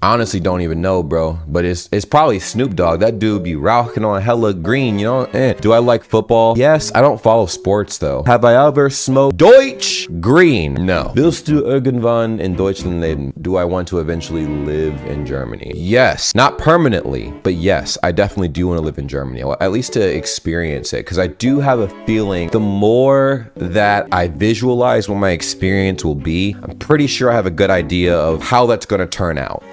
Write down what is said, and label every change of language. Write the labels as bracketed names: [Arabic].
[English] I honestly don't even know, bro. But it's probably Snoop Dogg. That dude be rauching on hella green, you know? Do I like football? Yes. I don't follow sports, though. Have I ever smoked Deutsch Green? No. [German] Willst du irgendwann in Deutschland leben? [English] Do I want to eventually live in Germany? Yes. Not permanently, but yes, I definitely do want to live in Germany, at least to experience it, because I do have a feeling the more that I visualize what my experience will be, I'm pretty sure I have a good idea of how that's going to turn out.